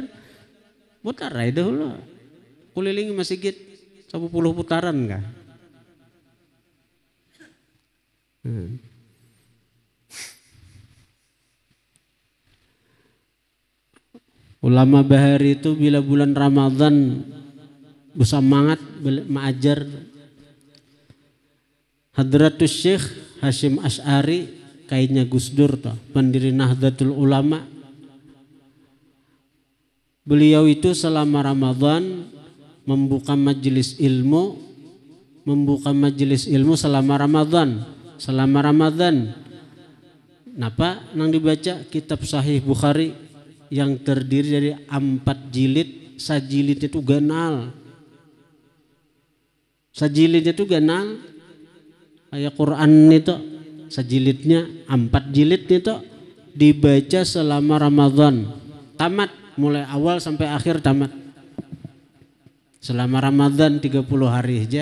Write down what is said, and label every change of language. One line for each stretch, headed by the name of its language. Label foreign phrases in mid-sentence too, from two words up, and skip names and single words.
Banjar: Putar aja dulu. Keliling masjid 10 putaran kah? Ulama bahari itu bila bulan Ramadan bersemangat mengajar. Hadratus Syekh Hashim Asy'ari, kainnya Gus Dur toh, pendiri Nahdlatul Ulama. Beliau itu selama Ramadan membuka majelis ilmu selama Ramadan. Selama Ramadan, napa nang dibaca kitab Sahih Bukhari yang terdiri dari 4 jilid sajilidnya tuh ganal. Sajilidnya tuh ganal. Kayak Quran itu sajilidnya 4 jilid itu dibaca selama Ramadan. Tamat, mulai awal sampai akhir tamat. Selama Ramadan 30 hari aja.